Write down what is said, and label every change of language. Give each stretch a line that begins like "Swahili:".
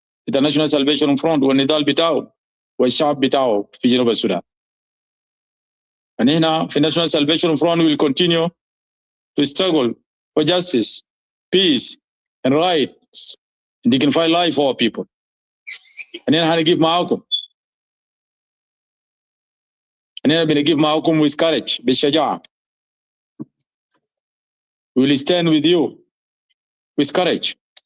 Arabic: International Salvation Front والنضال بتاعه والشعب بتاعه في جنوب السودان. هنا في
English: National Salvation Front will continue to struggle for justice, peace, and rights, and dignified life for our people.
Arabic: هنا هنجيب معاكم. هنا بنجيب معاكم
English: with courage,
Arabic: بالشجاعة.
English: We will stand with you with courage.